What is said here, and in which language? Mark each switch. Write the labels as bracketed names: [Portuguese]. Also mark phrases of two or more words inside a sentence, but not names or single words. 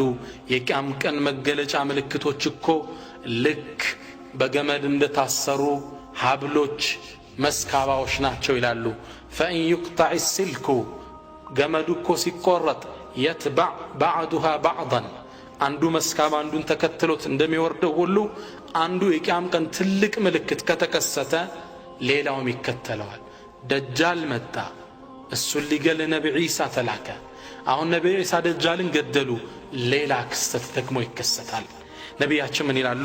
[Amharic] የቂያም ቀን መገለጫ ምልክቶች እኮ ልክ በገመድ እንደታሰሩ ሀብሎች መስካባዎች ናቸው ይላሉ فإن [Arabic] يقطع السلك [Amharic] ገመዱ እኮ ሲቆረጥ [Arabic] يتبع بعضها بعضا [Amharic] አንዱ መስካም አንዱን ተከትሎት እንደሚወርደው ሁሉ አንዱ የቂያም ቀን ትልቅ ምልክት ከተከሰተ ሌላውም ይከተለዋል። ደጃል መጣ፣ እሱን ሊገል ነብይ ዒሳ ተላከ። አሁን ነብይ ዒሳ ደጃልን ገደሉ፣ ሌላ ክስተት ደግሞ ይከሰታል። ነቢያችን ምን ይላሉ?